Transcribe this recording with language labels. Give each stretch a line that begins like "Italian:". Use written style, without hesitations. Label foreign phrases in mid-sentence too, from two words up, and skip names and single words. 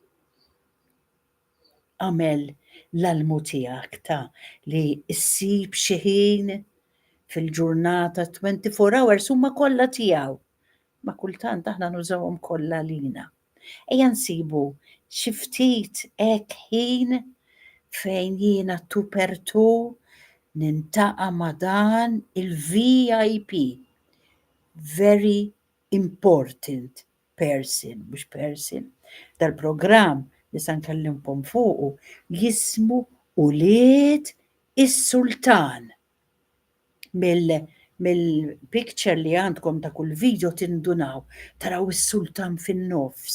Maltese: Għamel l-almu tiegħek ta' li ssib xi ħin fil-ġurnata
English: 24 hours
Maltese: huma kollha tiegħu. Ma kultant aħna nużawhom kollha lina. Ejja nsibu xi ftit hekk ħin fejn jiena
English: two per two
Maltese: nintaqa' ma' dan il-VIP.
English: Very important person,
Maltese: mhux person. Dal-programm li se nkellimkom fuqu jismu Ulied is-Sultan. Mill-picture li għandkom ta' kull video tindunaw, taraw is-sultan fin-nofs.